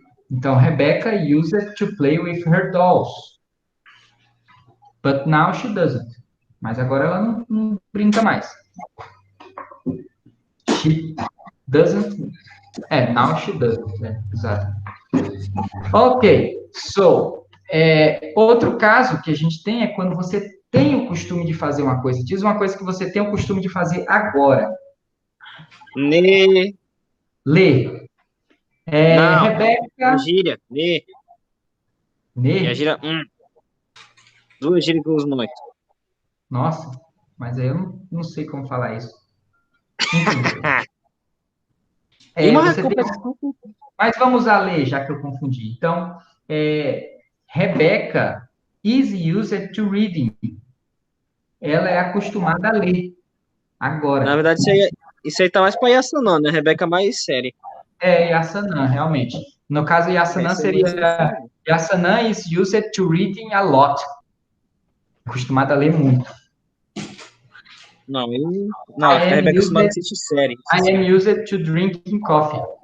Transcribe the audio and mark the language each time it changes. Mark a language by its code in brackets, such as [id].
[en] Então, Rebecca used it to play with her dolls. But now she doesn't. [pt] Mas agora ela não brinca mais. [en] She doesn't. Now she doesn't. [pt] Exato. [en] Ok. [pt] So, outro caso que a gente tem é quando você tem o costume de fazer uma coisa. Diz uma coisa que você tem o costume de fazer agora. Ne. Ler. Não. Rebeca. Gíria. Ne. E a gíria. Duas gírias que eu uso muito. Nossa, mas aí eu não sei como falar isso. Enfim. E uma Você tem... Mas vamos a ler, já que eu confundi. [en] Então, Rebecca is used to reading. [pt] Ela é acostumada a ler. Agora. Na verdade, isso aí tá mais pra Yassanã, né? Rebeca mais séria. Yassanã, realmente. No caso, Yassanã seria... [en] Yassanã is used to reading a lot. [pt] Acostumada a ler muito. Não, a Rebeca acostumada a assistir série. [en] I am used to drinking coffee.